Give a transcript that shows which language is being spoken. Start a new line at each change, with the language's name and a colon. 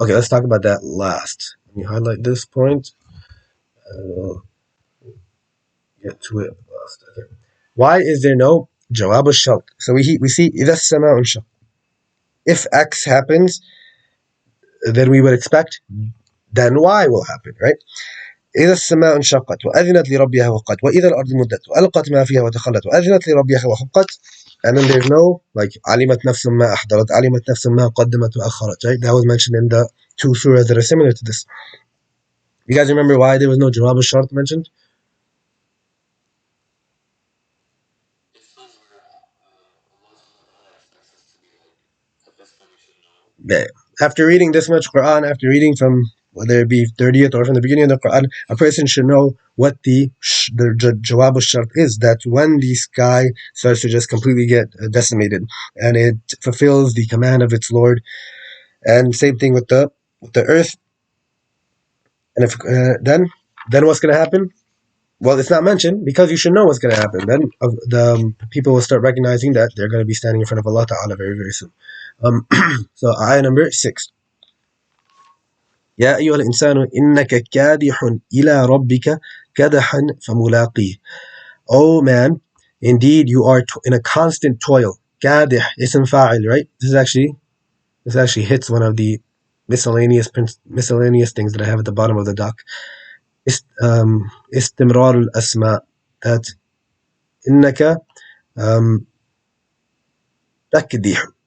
English: Okay, let's talk about that last. Let me highlight this point. I will get to it last. Okay. Why is there no jawab al-shart? So we see
Arabic: إذا السماء انشق.
English: If X happens, then we would expect then Y will happen, right?
Arabic: إذا السماء انشقت وأذنت لربها وقت وإذا الأرض مدت وألقت ما فيها وتخلت وأذنت لربها وحقت,
English: and then there's no like
Arabic: علمت نفس ما أحضرت علمت نفس ما قدمت وأخرت,
English: right? That was mentioned in the two surahs that are similar to this. You guys remember why there was no Jawab al-Shart mentioned? Yeah. After reading this much Quran, after reading from whether it be 30th or from the beginning of the Quran, a person should know what the Jawab al-Shart is, that when the sky starts to just completely get decimated and it fulfills the command of its Lord, and same thing with the earth, and if then what's going to happen? Well, it's not mentioned because you should know what's going to happen. Then the people will start recognizing that they're going to be standing in front of Allah Ta'ala very, very soon. So ayah number 6.
Arabic: يا أيها الإنسان إنك كادح إلى ربك كدحا فملاقيه.
English: Oh man, indeed you are in a constant toil. كادح ism fa'il, right? This actually hits one of the miscellaneous things that I have at the bottom of the doc.
Arabic: استمرار الأسماء, that إنك تكدح.